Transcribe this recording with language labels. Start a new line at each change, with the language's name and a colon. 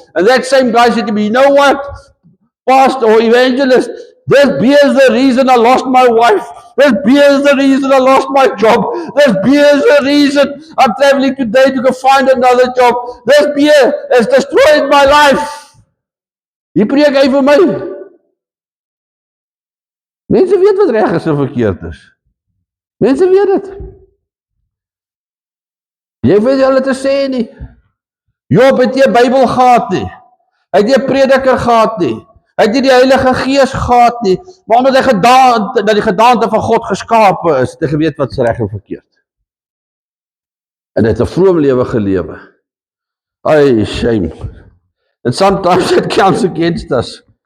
English: And that same guy said to me, you know what, pastor or evangelist, this beer is the reason I lost my wife. This beer is the reason I lost my job. This beer is the reason I'm traveling today to go find another job. This beer has destroyed my life.
Afrikaans: Die preek hy vir my. Mense weet wat reg is en verkeerd is. Mense weet dit. Jy weet hulle te sê nie. Job het nie 'n Bybel gehad nie. Hy het nie 'n prediker gehad nie. Hy het nie die Heilige Gees gehad nie. Maar omdat hy dat die gedaante van God geskape is, het hy geweet wat is reg en verkeerd. En hy het 'n vroom lewe gelewe.
English: Ay, shame. And sometimes it counts against us.